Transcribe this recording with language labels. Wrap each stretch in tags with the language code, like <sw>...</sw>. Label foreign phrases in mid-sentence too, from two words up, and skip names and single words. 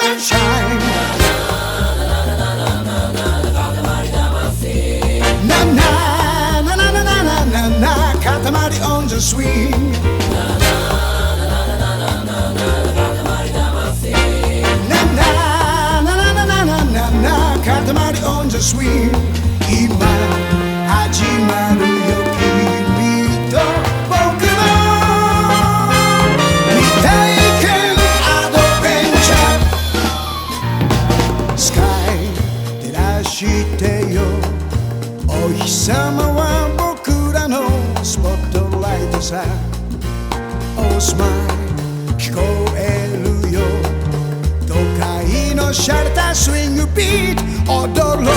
<en>sunshine. Na na na na na na na na, katamari on the swing. Na na na na na na, katamari on the swing.</en> <ja>今始まるよ君と僕の未体験アドベンチャー。スカイ照らしてよ、お日様は僕らのスポットライトさ。</ja> <en>Oh smile</en> <ja>聞こえるよ、都会のシャレたスイングビート踊ろうよ。</ja>